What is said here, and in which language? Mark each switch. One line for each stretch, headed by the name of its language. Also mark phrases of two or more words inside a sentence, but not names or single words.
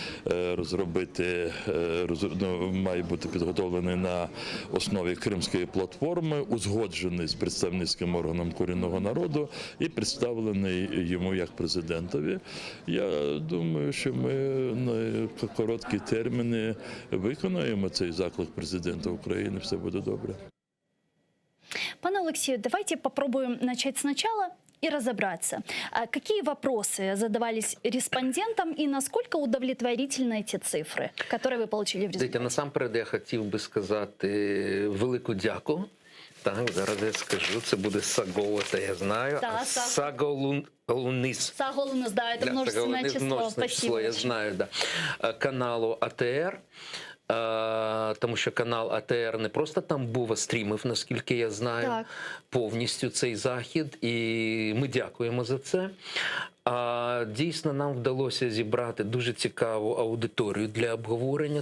Ukrainian: має бути підготовлений на основі Кримської платформи, узгоджений з представницьким органом корінного народу і представлений йому як президентові. Я думаю, що ми на короткі терміни виконаємо цей заклик президента України, все буде добре.
Russian: Пане Олексію, давайте попробуем начать сначала и разобраться. Какие вопросы задавались респондентам и насколько удовлетворительны эти цифры, которые вы получили в результате?
Ukrainian: Насамперед я хотів би сказати велику дяку. Так, зараз я скажу, це буде Саголота, я знаю.
Russian: Да, Саголунис. Саголунис, да, это множественное число. Спасибо. Я знаю, да.
Ukrainian: Каналу АТР. Тому що канал АТР не просто там був, а стрімив, наскільки я знаю, повністю цей захід. І ми дякуємо за це. Дійсно, нам вдалося зібрати дуже цікаву аудиторію для обговорення.